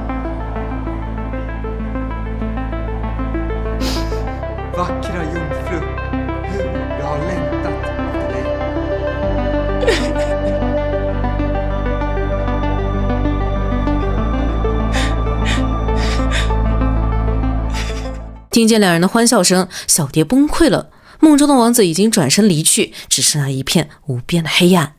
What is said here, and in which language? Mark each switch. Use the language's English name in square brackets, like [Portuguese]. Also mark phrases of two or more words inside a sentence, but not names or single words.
[Swedish] Vackra jungfru, hur jag har längtat efter dig. [Chinese] 听见两人的欢笑声，小蝶崩溃了。梦中的王子已经转身离去，只剩下一片无边的黑暗。